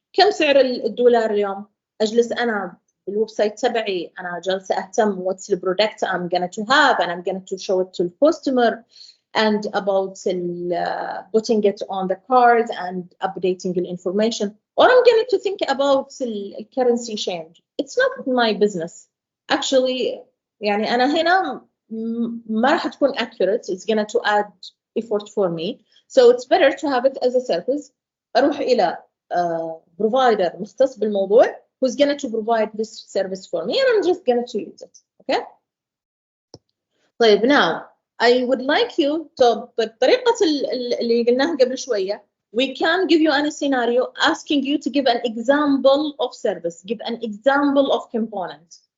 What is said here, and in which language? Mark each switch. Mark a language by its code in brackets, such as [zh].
[ar] كم سعر الدولار اليوم؟ أجلس أنا الويب تبعي أنا جالسة أهتم [en] what's the product I'm going to have and I'm going to show it to the customer and about putting it on the card and updating the information. Or I'm going to think about the currency change. It's not my business. [ar] Actually, يعني أنا هنا ما راح تكون accurate. [en] It's going to add effort for me. So it's better to have it as a service. [ar] أروح إلى provider مختص بالموضوع [en] who's going to provide this service for me and I'm just going to use it. Okay? طيب now I would like you to [ar] بطريقة اللي قلناها قبل شوية [en] we can give you any scenario asking you to give an example of service, give an example of component.